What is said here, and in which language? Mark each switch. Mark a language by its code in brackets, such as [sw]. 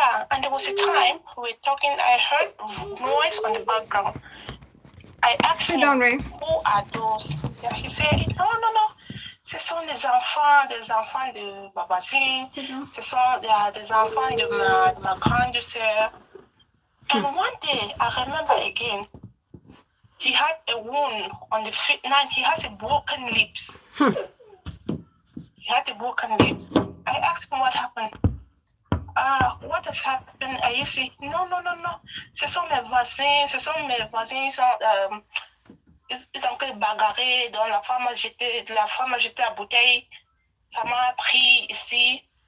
[en] And there was a time we were talking, I heard noise on the background. I asked him, who are those? Yeah, he said, no. [fr] Ce sont des enfants de Babazine. Ce sont des enfants de ma grande sœur. [en] And one day, I remember again, he had a wound on the feet. Now he has a broken lips. He had a broken lips. I asked him what happened. What has happened? You say, no. [fr] Ce sont mes voisins, ce sont mes voisins, ils ont encore bagarré, donc la femme a jeté la bouteille, ça m'a pris ici.